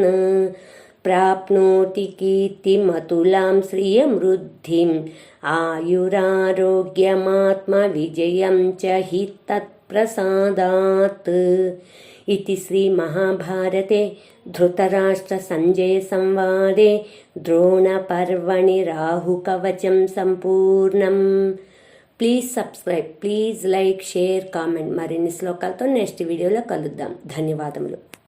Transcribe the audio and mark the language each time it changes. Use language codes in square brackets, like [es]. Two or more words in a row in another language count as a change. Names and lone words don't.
[sa] प्राप्नोति कीर्तिमतुलां श्रियमृद्धिम् आयुरारोग्यमात्मविजयं च हि तत्प्रसादात्. इति श्री महाभारते धृतराष्ट्रसञ्जय संवादे द्रोणपर्वणि राहुकवचं संपूर्णम्. [en] please subscribe, please like, share, comment. [te] మరిన్ని శ్లోకాలతో [en] next video [te] కలుద్దాం. ధన్యవాదములు.